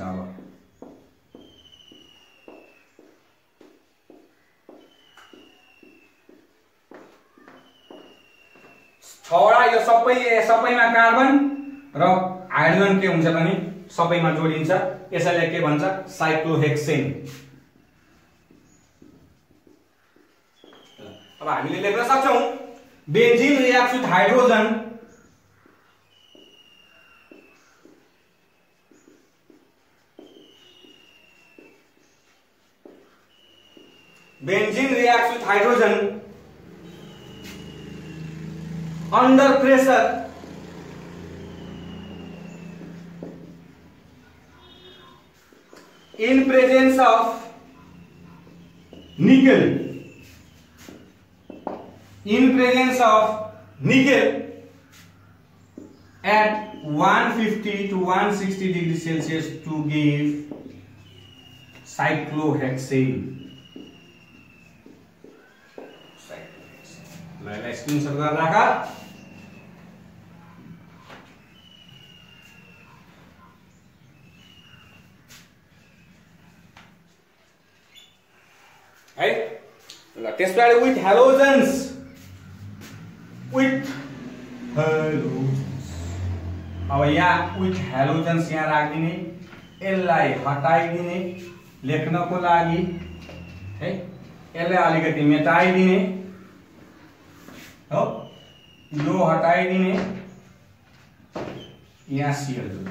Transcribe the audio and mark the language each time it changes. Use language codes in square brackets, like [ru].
[ne] अब छवटा यो सबैमा कार्बन र हाइड्रोजन के हुन्छ त नि सबैमा जोडिन्छ, यसैले के भन्छ साइक्लोहेक्सेन। अब हामीले लेख्न सक्छौं [en] Benzene reacts with hydrogen under pressure in presence of nickel at 150 to 160 degrees Celsius to give cyclohexane। [hi] मैं स्क्रीनशॉट कर रखा है। [ne] त्यसपछि विथ हेलोजन्स अब यहाँ विथ हेलोजन्स यहाँ राखिदिने, यसलाई हटाइदिने लेख्नको लागि है, यसलाई अलिकति मेटाइदिने हो, यो हटाइदिने, यहाँ Cl